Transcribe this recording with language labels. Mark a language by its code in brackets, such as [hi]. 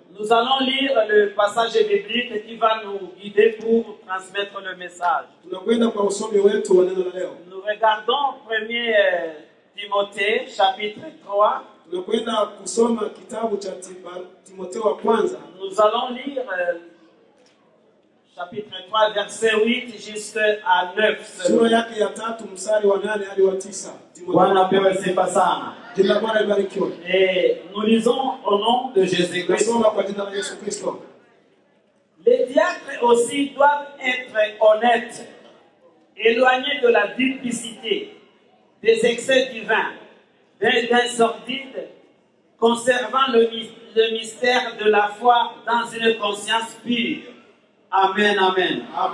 [fr] Nous allons lire le passage biblique qui va nous guider pour transmettre le message. [sw] Tunakwenda kwa usomi wetu wa neno la leo. [fr] Nous regardons 1 Timothée chapitre 3. [sw] Tunakwenda kusoma kitabu cha Timotheo wa kwanza. [fr] Nous allons lire chapitre 3 verset 8 jusqu'à 9. [sw] Sura yake ya 3 mstari wa 8 hadi wa 9. Bwana apewe sifa sana. Jina la Bwana libarikiwe. [fr] Et nous lisons au nom de Jésus-Christ. [sw] Tunasoma kwa jina la Yesu Kristo. [fr] Les diacres aussi doivent être honnêtes, éloignés de la duplicité, des excès divins, des gains sordides, conservant le mystère de la foi dans une conscience pure. Amen, amen.